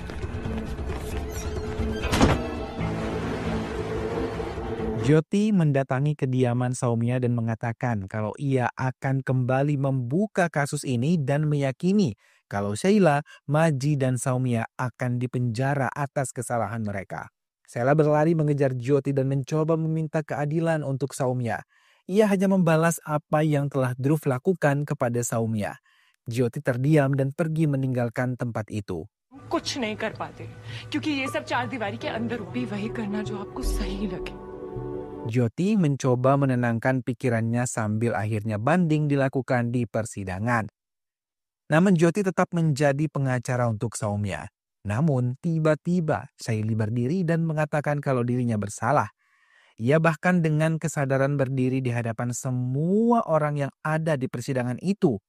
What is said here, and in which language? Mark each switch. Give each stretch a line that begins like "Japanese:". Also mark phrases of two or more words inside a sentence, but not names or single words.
Indonesian: Jyoti mendatangi kediaman Saumya dan mengatakan kalau ia akan kembali membuka kasus ini dan meyakini kalau Sheila, Maji, dan Saumya akan dipenjara atas kesalahan mereka. Sheila berlari mengejar Jyoti dan mencoba meminta keadilan untuk Saumya. Ia hanya membalas apa yang telah Dhruv lakukan kepada Saumya. Jyoti terdiam dan pergi meninggalkan tempat itu.
Hindi: कुछ नहीं कर पाते क्योंकि ये सब चार दीवारी के अंदर भी वही करना जो आपको सही लगे.
Indonesian: Jyoti mencoba menenangkan pikirannya sambil akhirnya banding dilakukan di persidangan. Namun Jyoti tetap menjadi pengacara untuk Saumya. Namun tiba-tiba Shaili berdiri dan mengatakan kalau dirinya bersalah. Ia bahkan dengan kesadaran berdiri di hadapan semua orang yang ada di persidangan itu.